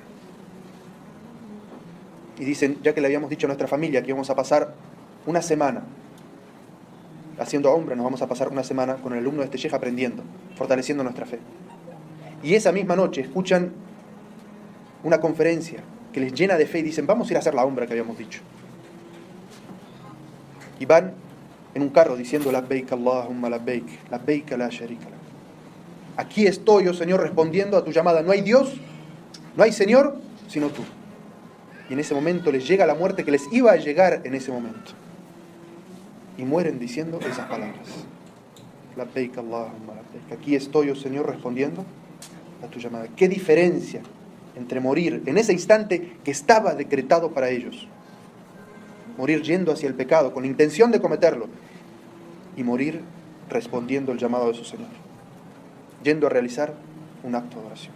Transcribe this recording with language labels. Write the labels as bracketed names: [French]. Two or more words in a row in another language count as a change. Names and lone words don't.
[Spanish] Y dicen, ya que le habíamos dicho a nuestra familia que íbamos a pasar una semana haciendo umra, nos vamos a pasar una semana con el alumno de este sheikh aprendiendo, fortaleciendo nuestra fe. Y esa misma noche escuchan una conferencia que les llena de fe y dicen, vamos a ir a hacer la umra que habíamos dicho. Y van en un carro diciendo, [Arabic] لبيك اللهم لبيك، لبيك لا شريك لك. [Spanish] Aquí estoy, oh Señor, respondiendo a tu llamada. No hay Dios, no hay Señor, sino tú. Y en ese momento les llega la muerte que les iba a llegar en ese momento. Y mueren diciendo esas palabras. [Arabic] لبيك اللهم لبيك. [Spanish] Aquí estoy, oh Señor, respondiendo a tu llamada. ¿Qué diferencia entre morir en ese instante que estaba decretado para ellos? Morir yendo hacia el pecado, con intención de cometerlo. Y morir respondiendo el llamado de su Señor. Yendo a realizar un acto de oración.